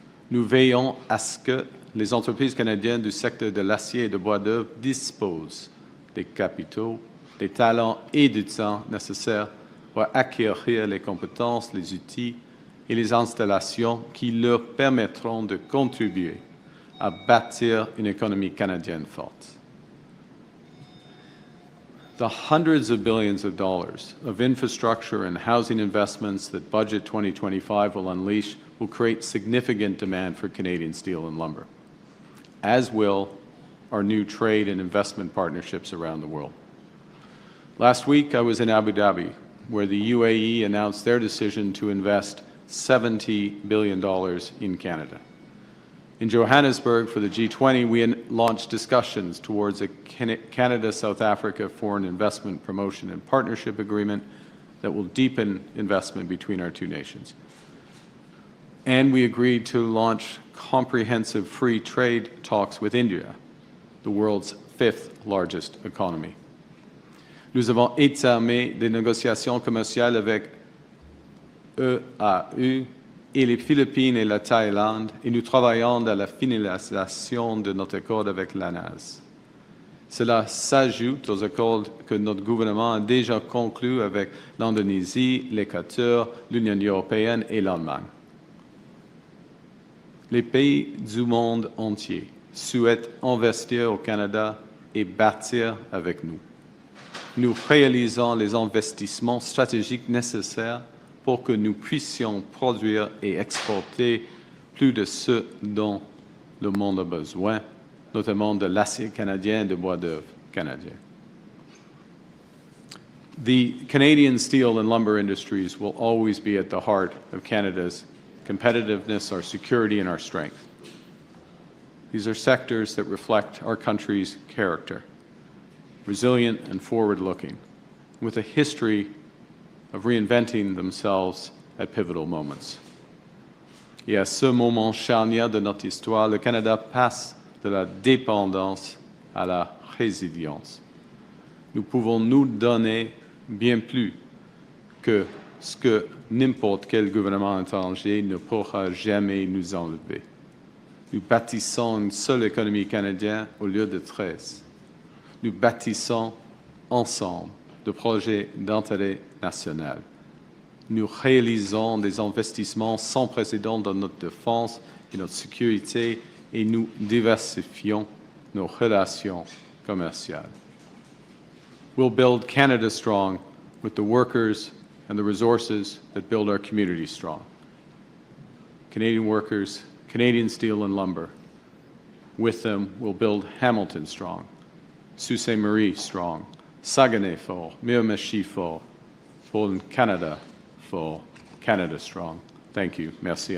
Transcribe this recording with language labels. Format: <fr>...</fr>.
<fr>Nous veillons à ce que les entreprises canadiennes du secteur de l'acier et de bois d'œuvre disposent des capitaux, des talents et du temps nécessaires pour acquérir les compétences, les outils et les installations qui leur permettront de contribuer à bâtir une économie canadienne forte.</fr> <en>The hundreds of billions of dollars of infrastructure and housing investments that Budget 2025 will unleash will create significant demand for Canadian steel and lumber, as will our new trade and investment partnerships around the world. Last week, I was in Abu Dhabi, where the UAE announced their decision to invest $70 billion in Canada. In Johannesburg, for the G20, we launched discussions towards a Canada-South Africa Foreign Investment Promotion and Partnership Agreement that will deepen investment between our two nations. And we agreed to launch comprehensive free trade talks with India, the world's fifth largest economy.</en> <fr>Nous avons entamé des négociations commerciales avec EAU et les Philippines et la Thaïlande, et nous travaillons à la finalisation de notre accord avec l'ANAS. Cela s'ajoute aux accords que notre gouvernement a déjà conclus avec l'Indonésie, l'Équateur, l'Union européenne et l'Allemagne. Les pays du monde entier souhaitent investir au Canada et bâtir avec nous. Nous réalisons les investissements stratégiques nécessaires pour que nous puissions produire et exporter plus de ce dont le monde a besoin, notamment de l'acier canadien et de bois d'œuvre canadien.</fr> <en>The Canadian steel and lumber industries will always be at the heart of Canada's competitiveness, our security, and our strength. These are sectors that reflect our country's character, resilient and forward-looking, with a history of reinventing themselves at pivotal moments.</en> <fr>Et à ce moment charnière de notre histoire, le Canada passe de la dépendance à la résilience. Nous pouvons nous donner bien plus que ce que n'importe quel gouvernement étranger ne pourra jamais nous enlever. Nous bâtissons une seule économie canadienne au lieu de 13. Nous bâtissons ensemble de projets d'intérêt national. Nous réalisons des investissements sans précédent dans notre défense et notre sécurité et nous diversifions nos relations commerciales.</fr> <en>We'll build Canada strong with the workers and the resources that build our community strong. Canadian workers, Canadian steel and lumber. With them, we'll build Hamilton strong, Sault Ste. Marie strong, Saguenay fort, Miramichi fort, for Canada fort, Canada strong. Thank you. Merci.</en>